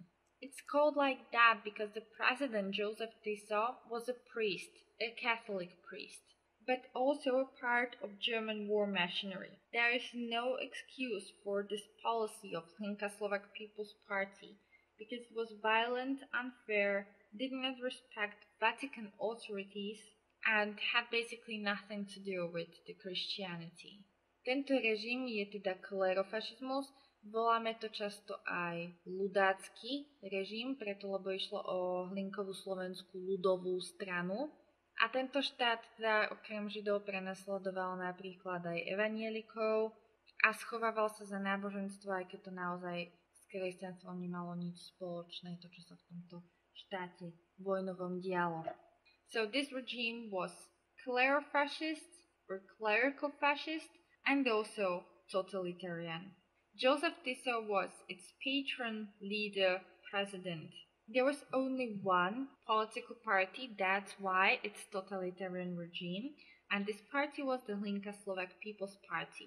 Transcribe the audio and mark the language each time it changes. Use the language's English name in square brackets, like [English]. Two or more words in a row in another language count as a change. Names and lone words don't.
[English] It's called like that because the president, Joseph Tiso, was a priest, a Catholic priest, but also a part of German war machinery. There is no excuse for this policy of Hlinka Slovak People's Party because it was violent, unfair, did not respect Vatican authorities, and had basically nothing to do with the Christianity. [Slovak] Tento režim je teda klerofašizmus, voláme to často aj ľudácky režim, preto lebo išlo o Hlinkovú slovenskú ľudovú stranu. A tento štát teda okrem Židov prenasledoval napríklad aj evanielikov a schovával sa za náboženstvo, aj keď to naozaj s kresťanstvom nemalo nič spoločné, to čo sa v tomto štáte vojnovom dialo. [English] So this regime was clerofascist or clerical fascist and also totalitarian. Joseph Tiso was its patron, leader, president. There was only one political party, that's why it's totalitarian regime, and this party was the Hlinka Slovak People's Party.